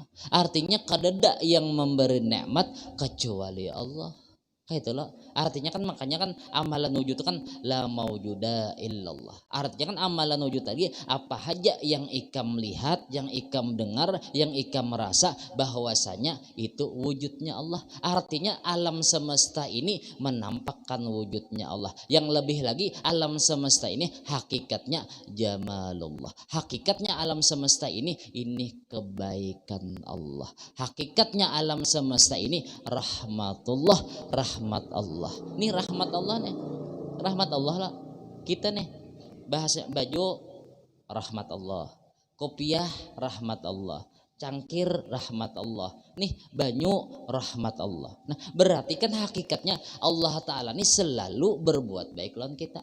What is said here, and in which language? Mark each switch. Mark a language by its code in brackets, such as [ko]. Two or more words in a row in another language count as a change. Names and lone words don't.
[bjn] Artinya kadada yang memberi nikmat kecuali Allah. Kayak itulah artinya kan, makanya kan amalan wujud itu kan [ar] la maujuda illallah. [bjn] Artinya kan amalan wujud tadi apa aja yang ikam lihat, yang ikam dengar, yang ikam merasa bahwasanya itu wujudnya Allah. Artinya alam semesta ini menampakkan wujudnya Allah. Yang lebih lagi alam semesta ini hakikatnya jamalullah. Hakikatnya alam semesta ini kebaikan Allah. Hakikatnya alam semesta ini rahmatullah, rahmat Allah. Ini rahmat Allah nih. Rahmat Allah lah. Kita nih bahasa baju rahmat Allah. Kopiah rahmat Allah. Cangkir rahmat Allah. Nih banyu rahmat Allah. Nah, berarti kan hakikatnya Allah Ta'ala nih selalu berbuat baik lawan kita.